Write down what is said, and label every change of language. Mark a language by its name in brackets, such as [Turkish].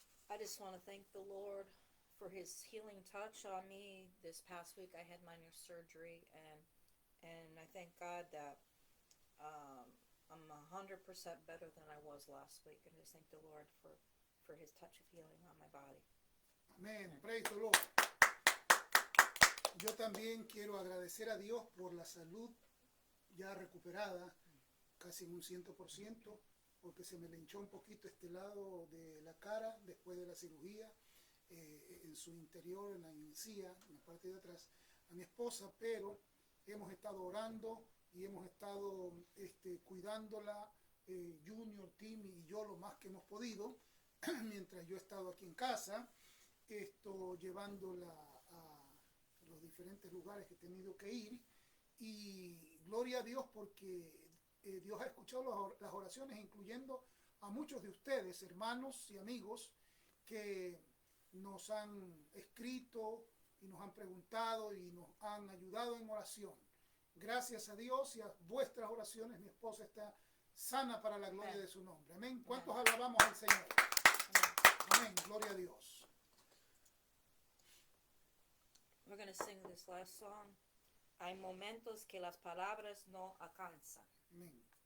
[English] I just want to thank the Lord for His healing touch on me. This past week I had minor surgery, and I thank God that I'm 100% better than I was last week, and just thank the Lord for His touch of healing on my body. Amen. Praise the Lord. [Spanish] Yo también quiero agradecer a Dios por la salud ya recuperada, casi en un 100%, porque se me le hinchó un poquito este lado de la cara después de la cirugía, en su interior, en la encía, en la parte de atrás, a mi esposa, pero hemos estado orando y hemos estado cuidándola, Junior, Timmy y yo lo más que hemos podido, mientras yo he estado aquí en casa, llevándola a los diferentes lugares que he tenido que ir, y gloria a Dios porque Dios ha escuchado las oraciones, incluyendo a muchos de ustedes, hermanos y amigos, que nos han escrito y nos han preguntado y nos han ayudado en oración. Gracias a Dios y a vuestras oraciones, mi esposa está sana para la gloria de su nombre. Amén. ¿Cuántos alabamos al Señor? Amén. Gloria a Dios. [English] We're going to sing this last song. [Spanish] Hay momentos que las palabras no alcanzan. Amén. Amén.